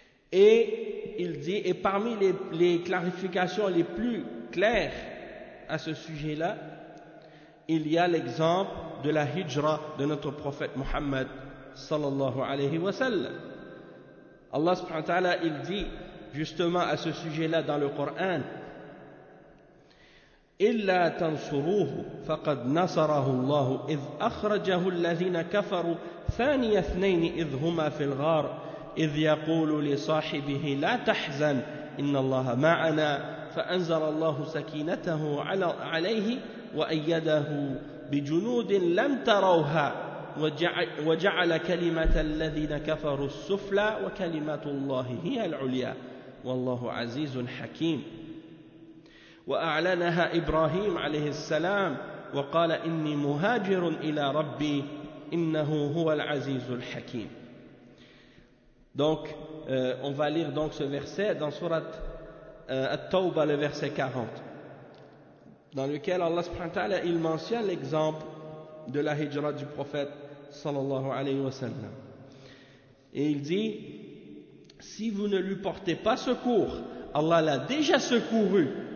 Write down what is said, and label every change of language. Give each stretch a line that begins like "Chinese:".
French: Et il dit, et parmi les clarifications les plus claires à ce sujet-là, il y a l'exemple de la hijra de notre prophète Muhammad sallallahu alayhi wa sallam. Allah subhanahu wa ta'ala, il dit justement à ce sujet-là dans le Coran,
Arabic: إلا تنصروه فقد نصره الله إذ أخرجه الذين كفروا ثاني اثنين إذ هما في الغار إذ يقول لصاحبه لا تحزن إن الله معنا فأنزل الله سكينته عليه وأيده بجنود لم تروها وجعل كلمة الذين كفروا السفلى وكلمة الله هي العليا والله عزيز حكيم. وأعلنها إبراهيم عليه السلام وقال إني مهاجر إلى ربي إنه هو العزيز الحكيم.
French: Donc, on va lire donc ce verset dans Surat At-Tawbah, le verset 40, dans lequel Allah subhanahu wa ta'ala, il mentionne l'exemple de la hijra du prophète sallallahu alayhi wa sallam. Et il dit, si vous ne lui portez pas secours, Allah l'a déjà secouru.